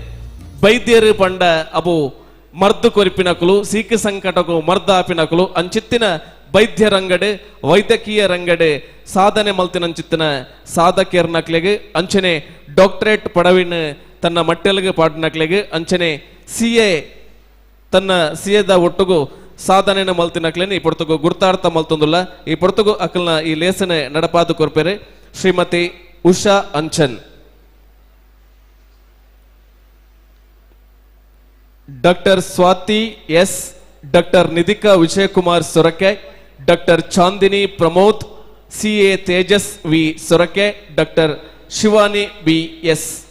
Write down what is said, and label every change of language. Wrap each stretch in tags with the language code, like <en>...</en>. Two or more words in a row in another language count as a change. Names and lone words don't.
<tcy>ವೈದ್ಯರು ಪಂಡ ಅವು ಮರ್ದು ಕೊರಿಪಿನಕಲು ಸೀಕ ಸಂಕಟಕು ಮರ್ದಾಪಿನಕಲು ಅಂಚಿತ್ತಿನ ವೈದ್ಯ ರಂಗಡೆ ವೈದ್ಯಕೀಯ ರಂಗಡೆ ಸಾಧನೆ ಮಲ್ತಿನಂಚಿತ್ತಿನ ಸಾಧಕಿಯರ್ನಕ್ಲೆಗೆ ಅಂಚನೆ ಡಾಕ್ಟರೇಟ್ ಪಡವಿನ ತನ್ನ ಮಟ್ಟೆಲಿಗೆ ಪಾಡ್ನಕ್ಲೆಗೆ ಅಂಚನೆ CA ತನ್ನ CAದ ಒಟ್ಟುಗು ಸಾಧನೆನ ಮಲ್ತಿನಕ್ಲೇನೆ ಈ ಪೊರ್ತುಗು ಗುರ್ತಾರ್ಥ ಮಲ್ತೊಂದುಲ್ಲ ಈ ಪೊರ್ತುಗು ಅಕಲ್ನ ಈ ಲೇಸನೆ ನಡಪಾದು ಕೊರ್ಪೆರೆ ಶ್ರೀಮತಿ ಉಷಾ ಅಂಚನ್ ಡಾಕ್ಟರ್ ಸ್ವಾತಿ S ಡಾಕ್ಟರ್ ನಿಧಿಕಾ ವಿಜಯಕುಮಾರ್ ಸೊರಕೆ ಡಾಕ್ಟರ್ ಚಾಂದಿನಿ ಪ್ರಮೋದ್ CA ತೇಜಸ್ V ಸೊರಕೆ ಡಾಕ್ಟರ್ ಶಿವಾನಿ BS</tcy>